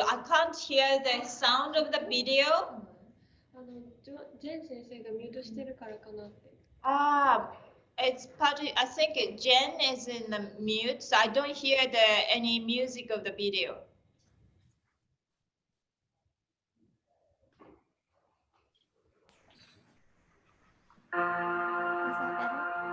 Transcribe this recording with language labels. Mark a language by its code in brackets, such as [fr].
[en] I can't hear the sound of the video. [ja] ジェン先生がミュートしてるからかなって。 [en] It's partly, I think Jen is in the mute, so I don't hear any music of the video. Is that better?